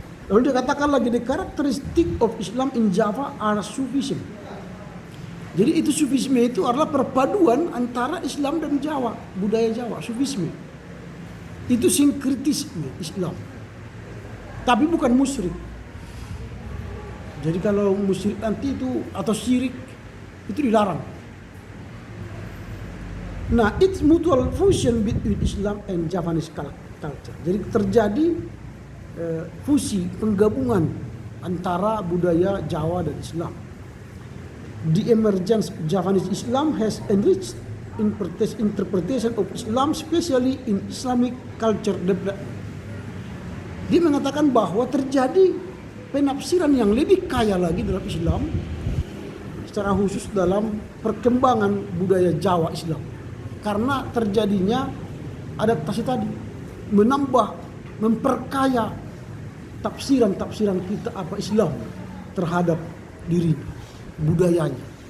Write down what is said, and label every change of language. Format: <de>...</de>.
<id>Lalu dia katakan lagi</id> <en>the characteristic of Islam in Java are Sufism.</en> <id>Jadi itu Sufisme itu adalah perpaduan antara Islam dan Jawa, budaya Jawa, Sufisme. Itu sinkretisme Islam. Tapi bukan musyrik. Jadi kalau musyrik nanti itu atau syirik itu dilarang.</id> <en>Nah, it's mutual fusion between Islam and Javanese culture.</en> <id>Jadi terjadi fusi, penggabungan antara budaya Jawa dan Islam.</id> <en>The emergence of Javanese Islam has enriched interpretation of Islam, especially in Islamic culture development.</en> <id>Dia mengatakan bahwa terjadi penafsiran yang lebih kaya lagi dalam Islam, secara khusus dalam perkembangan budaya Jawa Islam. Karena terjadinya adaptasi tadi, menambah, memperkaya tafsiran-tafsiran kita apa Islam terhadap diri, budayanya.</id>